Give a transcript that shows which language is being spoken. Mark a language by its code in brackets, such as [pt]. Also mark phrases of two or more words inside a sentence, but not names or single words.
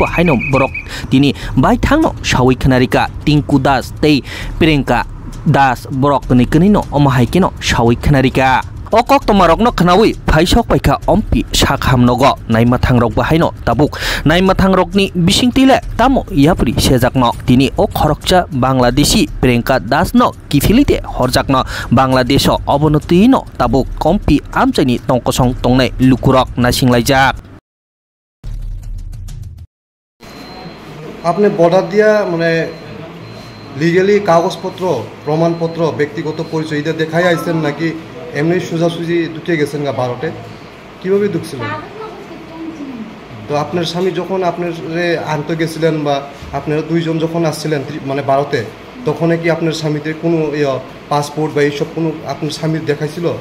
[trp] haino borok tini bai thangno sawi khnarika Tinku Das tei Priyanka Das borok ni knino omahaikeno sawi khnarika o koktomarokno khnawi phaisok paikha ompi sakhamnogo naimathangrok bahaino tabuk naimathangrokni bisingtile tamo yapri sejakno tini o khorokcha Bangladeshi Priyanka Das no kifilite horjakno Bangladesho obonotino tabuk ompi amchaini tongkosong tongnai lukurok nasinglajak [bn] আপনি বর্ডার দিয়া মানে লিগালি কাগজপত্র প্রমাণপত্র ব্যক্তিগত পরিচয় এটা দেখাই আইছেন নাকি এমনি সোজাসুজি ঢুকে গেছেন গা ভারতে কিভাবে ঢুকছিলেন তো আপনার স্বামী যখন আপনার আনতে গেছিলেন বা আপনারা দুইজন যখন আসছিলেন মানে ভারতে তখন কি আপনার স্বামীতে কোনো পাসপোর্ট বা এইসব কোনো আপনার স্বামীর দেখাইছিল